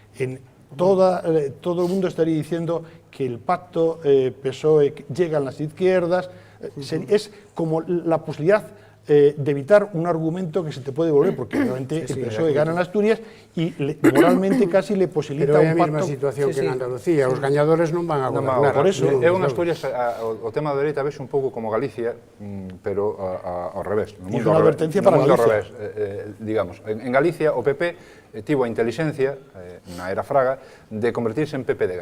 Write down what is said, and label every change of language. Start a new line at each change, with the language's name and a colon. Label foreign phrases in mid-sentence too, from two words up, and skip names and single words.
Spanish: Todo el mundo estaría diciendo que el pacto PSOE llegan las izquierdas. Es como la posibilidad de evitar un argumento que se te puede volver, porque realmente el PSOE gana en Asturias y moralmente casi le posibilita un pacto.
Galician: Pero é a mesma situación que en Andalucía, os gañadores non van a gobernar.
Spanish: Por eso,
Galician: eu en Asturias o tema da dereita ves un pouco como Galicia, pero ao revés. E é unha advertencia para Galicia. Digamos, en Galicia o PP tivo a inteligencia, na era Fraga, de convertirse en PPDG.